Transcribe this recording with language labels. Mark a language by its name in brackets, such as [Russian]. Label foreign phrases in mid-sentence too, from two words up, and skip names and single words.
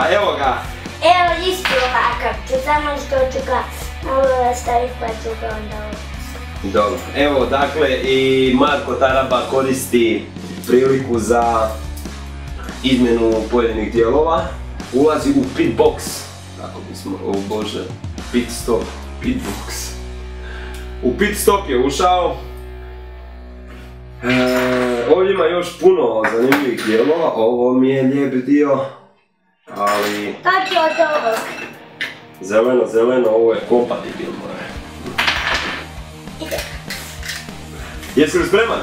[Croatian] Evo isti ovakav ću, samo što ću ga malo staviti pa ću ga onda ovdje. Dobro. Evo, dakle, i Marko Taraba koristi priliku za izmjenu pojedinih dijelova. Ulazi u [English] pit box. [Croatian] Kako bismo, bože, [English] pit stop, pit box. [Croatian] U [English] pit stop [Croatian] je ušao. Ovdje ima još puno zanimljivih dijelova. Ovo mi je lijep dio, ali... Kako je od ovog? Zeleno, ovo je kompatibilno. Jesi li spreman?